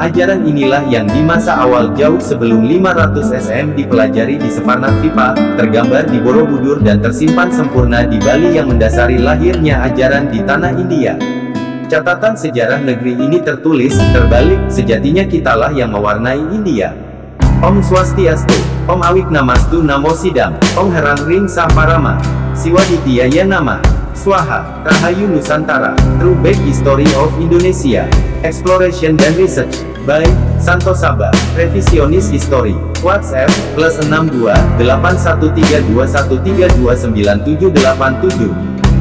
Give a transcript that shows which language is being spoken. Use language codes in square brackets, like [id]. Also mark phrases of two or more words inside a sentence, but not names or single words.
[id] Ajaran inilah yang di masa awal jauh sebelum 500 SM dipelajari di Savarnatvipa, tergambar di Borobudur dan tersimpan sempurna di Bali yang mendasari lahirnya ajaran di tanah India. Catatan sejarah negeri ini tertulis terbalik, sejatinya kitalah yang mewarnai India. [sa] Om Swastiastu, Om Awik Namastu Namo Sidam, Om Herang Ring Saparama, Siwaditya Ya Nama, Swaha, Rahayu Nusantara, [en] True Back History of Indonesia, Exploration dan Research, by Santo Saba, Revisionis History, WhatsApp, +62 813213297787.